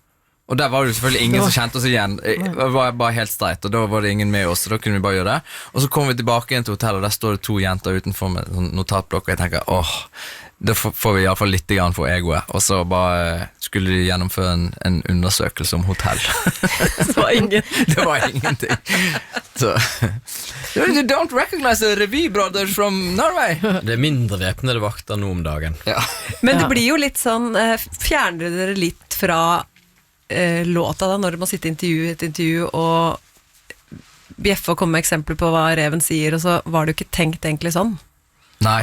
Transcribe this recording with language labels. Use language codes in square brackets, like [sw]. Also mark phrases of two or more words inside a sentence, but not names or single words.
[no] Og der var det jo selvfølgelig ingen som kjente oss igjen. Det var bare helt streit, og da var det ingen med oss, så da kunne vi bare gjøre det. Og så kom vi tilbake igjen til hotellet, og der står det 2 jenter utenfor med sånn notatblokk, og jeg tenker, da får vi i hvert fall litt grann for egoet. Og så bare skulle de gjennomføre en undersøkelse om hotell. Det var ingen. Det var ingenting. Så [en] You don't recognize the Revy Brothers from Norway? [no] Det er mindre væpnede vakter nå om dagen. Ja. Men det Ja. blir jo litt sånn fjerner dere litt fra låta da, når du må sitte intervju etter intervju og bjeffe og komme med eksempler på hva reven sier, og så var det jo ikke tenkt egentlig sånn. Nei,